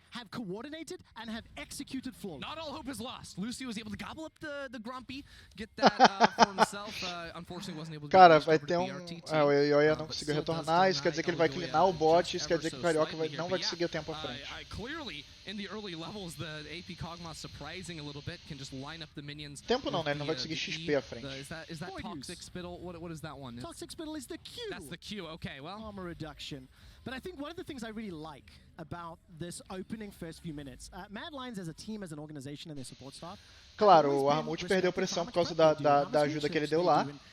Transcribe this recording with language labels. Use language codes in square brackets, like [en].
[en] Coordinated and have executed flawlessly. Not all hope is lost. Lucy was able to gobble up the Grumpy, get that for himself. Unfortunately, wasn't able to. [pt] Cara, vai ter o Yoya não conseguiu retornar. Isso quer dizer que ele vai cleanar o bot. Isso quer dizer que o Carioca não vai conseguir o tempo à frente. [en] Clearly, in the early levels, the AP Kog'Maw surprising a little bit, can just line up the minions. [pt] Tempo não, né? Ele não vai conseguir XP à frente. [en] Is that Toxic Spittle? What is that one? Toxic Spittle is the Q. That's the Q. Okay, well. Armor reduction. But I think one of the things I really like about this opening first few minutes, Mad Lions as a team, as an organization and their support staff. [pt] Claro, o Armut perdeu pressão por causa da ajuda que ele deu lá.